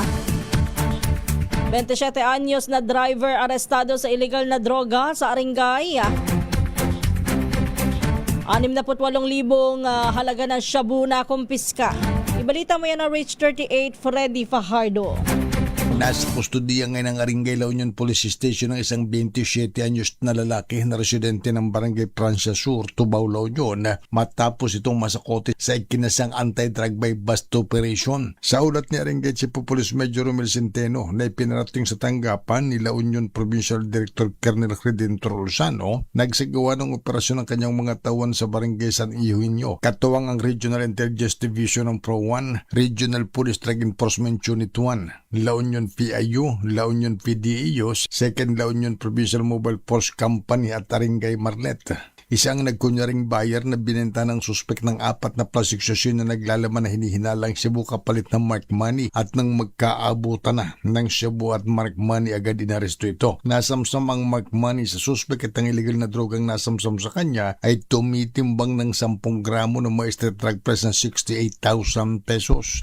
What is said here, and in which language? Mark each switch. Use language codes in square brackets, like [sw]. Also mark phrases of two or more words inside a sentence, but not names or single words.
[tl] 27 anyos na driver arestado sa illegal na droga sa Aringay. 68,000 halaga ng shabu na kumpiska. Ibalita mo yan na Reach 38 Freddy Fajardo. Nasa kustudiya ngayon ng Aringay La Union Police Station ng isang 27 anyos na lalaki na residente ng Barangay Francia Sur, Tubao, La Union matapos itong masakote sa ikinasang [en] anti-drug by bust operation. [tl] Sa ulat ni Aringay Chief of Police Major Romel Centeno na ipinarating sa tanggapan ni La Union Provincial Director Colonel Redentor Lozano, nagsagawa ng operasyon ng kanyang mga tawan sa Barangay San Eugenio. Katuwang ang Regional Intelligence Division ng Pro 1, Regional Police Drug Enforcement Unit 1, La Union PIU, La Union PDEOs, 2nd La Union Provincial Mobile Force Company at Aringay Marlet. Isang nagkunyaring buyer na binenta ng suspek ng 4 na [en] plastic sachet [tl] na naglalaman na hinihinalang shabu kapalit ng [en] mark money, [tl] at nang magkaabutan na ng shabu at [en] mark money [tl] agad inaresto ito. Nasamsam ang [en] mark money [tl] sa suspek at ang illegal na drogang nasamsam sa kanya ay tumitimbang ng 10 gramo ng may [en] street drug price [tl] na 68,000 pesos.